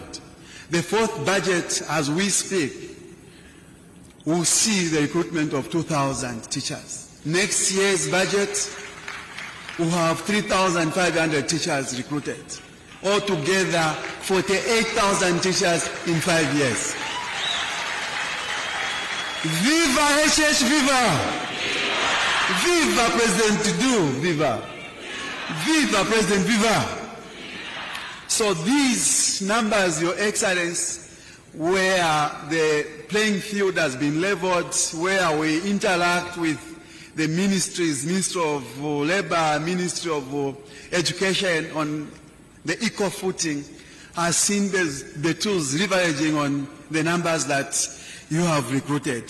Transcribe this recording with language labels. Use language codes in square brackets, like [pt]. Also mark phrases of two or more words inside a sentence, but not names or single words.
[en] The fourth budget, as we speak, will see the recruitment of 2,000 teachers. Next year's budget will have 3,500 teachers recruited. Altogether, 48,000 teachers in 5 years. Viva HH, viva! Viva President Dudu, viva! Viva President, viva! So these numbers, Your Excellency, where the playing field has been leveled, where we interact with the ministries, Ministry of Labor, Ministry of Education on the equal footing, has seen the tools leveraging on the numbers that you have recruited.